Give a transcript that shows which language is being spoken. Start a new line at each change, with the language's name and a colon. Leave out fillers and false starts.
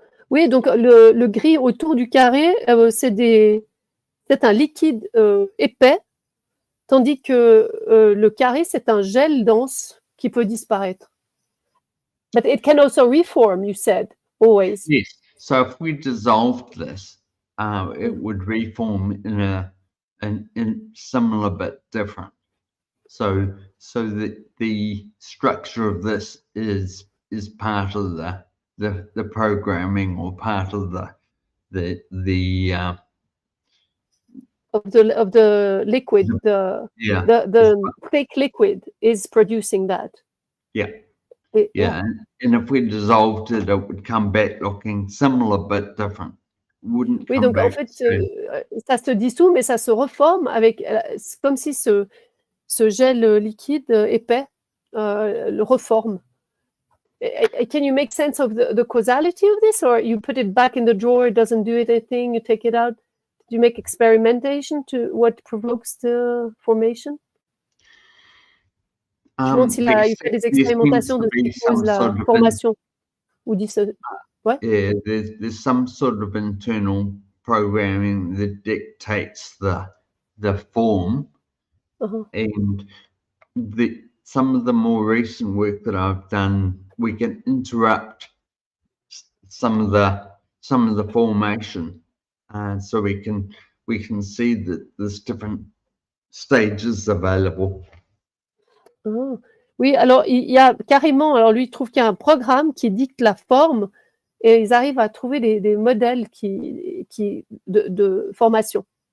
French: Oui, donc le gris autour du carré, c'est un liquide épais, tandis que le carré, c'est un gel dense qui peut disparaître.
English: But it can also reform, you said, always. Yes. So if we dissolved this, it would reform in similar but different. So the structure of this is part of the programming, or part of the of the liquid, the thick liquid is producing that. Yeah. And if we dissolved it, it would come back looking similar but different. Wouldn't
French: oui,
English: come
French: donc
English: back
French: en fait, ça se dissout, mais ça se reforme avec, comme si ce gel liquide épais le reforme.
English: Can you make sense of the causality of this, or you put it back in the drawer, it doesn't do anything, you take it out? Do you make experimentation to what provokes the formation?
French: Je me demande s'il fait des expérimentations de ce qui cause la formation. Ou dit ça. Ouais.
English: Yeah, there's some sort of internal programming that dictates the form, and some of the more recent work that I've done, we can interrupt some of the formation, so we can see that there's different stages available.
French: Oui, alors il y a carrément, alors lui il trouve qu'il y a un programme qui dicte la forme, et ils arrivent à trouver des modèles de formation.